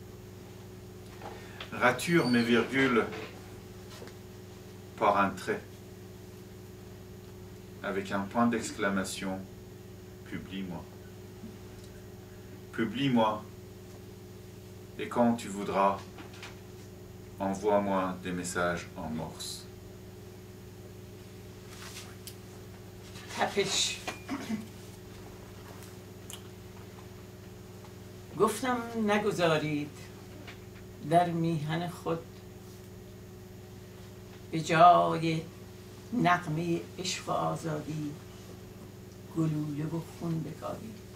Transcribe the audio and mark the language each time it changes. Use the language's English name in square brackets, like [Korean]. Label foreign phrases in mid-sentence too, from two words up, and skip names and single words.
[French] Rature mes virgules par un trait. Avec un point d'exclamation, publie-moi. Publie-moi. Et quand tu voudras, envoie-moi des messages en morse. [Persian] تپش. گفتم نگذارید در میهن خود به جای نغمه عشق و آزادی گلوله و خون بکاری.